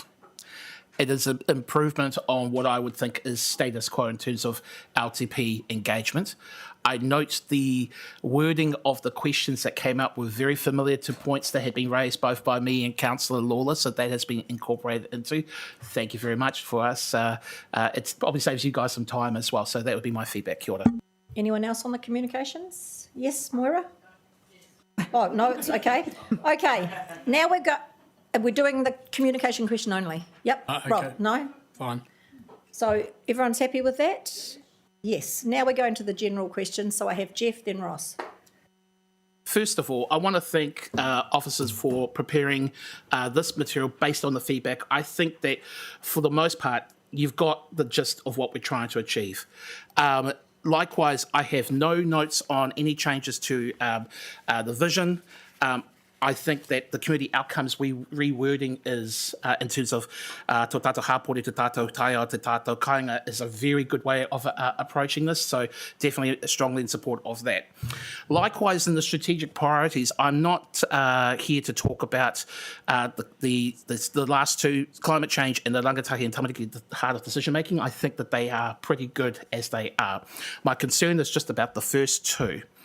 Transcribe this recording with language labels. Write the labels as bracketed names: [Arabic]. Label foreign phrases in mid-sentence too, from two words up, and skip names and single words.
[English] It is an improvement on what I would think is status quo in terms of LTP engagement. I note the wording of the questions that came up were very familiar to points that had been raised both by me and Councillor Lawler, so that has been incorporated into. Thank you very much for us. It probably saves you guys some time as well, so that would be my feedback. [Māori] Kia ora. [English] Anyone else on the communications? Yes, Moira? Oh, no, it's okay. Okay, now we're doing the communication question only. Yep. Okay. Rob, no? Fine. So everyone's happy with that? Yes. Now we're going to the general questions. So I have Jeff, then Ross. First of all, I want to thank officers for preparing this material based on the feedback. I think that for the most part, you've got the gist of what we're trying to achieve. Likewise, I have no notes on any changes to the vision. I think that the community outcomes rewording is, in terms of [Māori] tō tātou hapori, tō tātou taia, tō tātou kāinga, [English] is a very good way of approaching this, so definitely strongly in support of that. Likewise, in the strategic priorities, I'm not here to talk about the last two, climate change and the rangatahi and tamariki, the heart of decision making. I think that they are pretty good as they are. My concern is just about the first two.